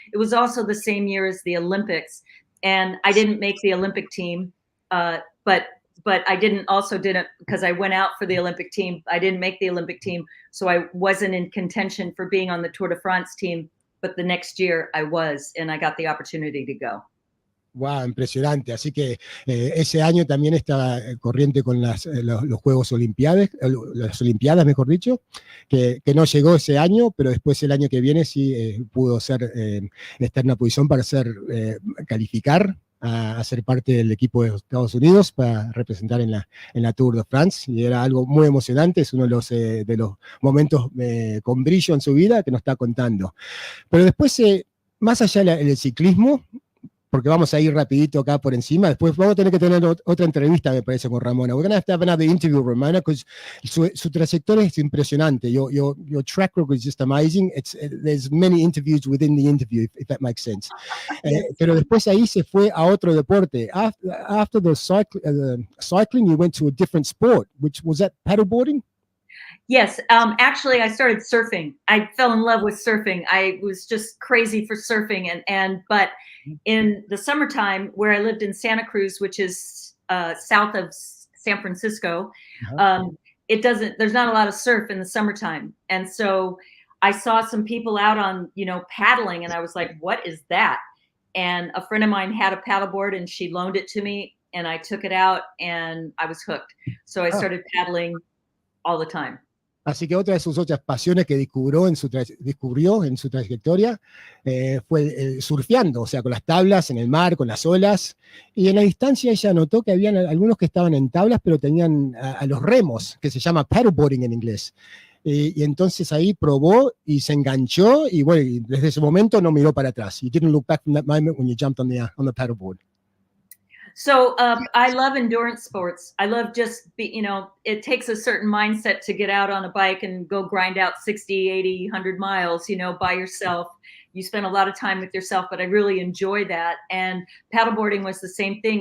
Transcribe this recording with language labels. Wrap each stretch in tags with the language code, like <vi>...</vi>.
<en>It was also the same year as the Olympics. And I didn't make the Olympic team, but I did it because I went out for the Olympic team. I didn't make the Olympic team, so I wasn't in contention for being on the Tour de France team. But the next year I was, and I got the opportunity to go.</en> <es>Wow, impresionante. Así que ese año también estaba corriente con los Juegos Olimpiadas, las Olimpiadas, mejor dicho, que no llegó ese año, pero después el año que viene sí pudo estar en una posición para calificar a ser parte del equipo de Estados Unidos para representar en la Tour de France, y era algo muy emocionante. Es uno de los momentos con brillo en su vida que nos está contando. Pero después, más allá del ciclismo, porque vamos a ir rapidito acá por encima. Después vamos a tener que tener otra entrevista, me parece, con Ramona. We're going to have another interview, Ramona, because su trayectoria es impresionante.</es> <en>Your track record is just amazing. There's many interviews within the interview, if that makes sense.</en> <es>Pero después ahí se fue a otro deporte.</es> <en>After the cycling, you went to a different sport, which was that paddleboarding? Yes, actually, I started surfing. I fell in love with surfing. I was just crazy for surfing, but in the summertime, where I lived in Santa Cruz, which is south of San Francisco, there's not a lot of surf in the summertime, and so I saw some people out on paddling, and I was like, "What is that?" And a friend of mine had a paddleboard, and she loaned it to me, and I took it out, and I was hooked. So I started paddling all the time.</en> <es>Así que otra de sus otras pasiones que descubrió en su trayectoria fue surfeando, o sea, con las tablas en el mar, con las olas. Y en la distancia ella notó que habían algunos que estaban en tablas, pero tenían a los remos, que se llama paddleboarding en inglés. y entonces ahí probó y se enganchó y bueno, y desde ese momento no miró para atrás.</es> <en>You didn't look back from that moment when you jumped on the paddleboard. So I love endurance sports. I love it takes a certain mindset to get out on a bike and go grind out 60, 80, 100 miles, by yourself. You spend a lot of time with yourself, but I really enjoy that. And paddleboarding was the same thing.</en>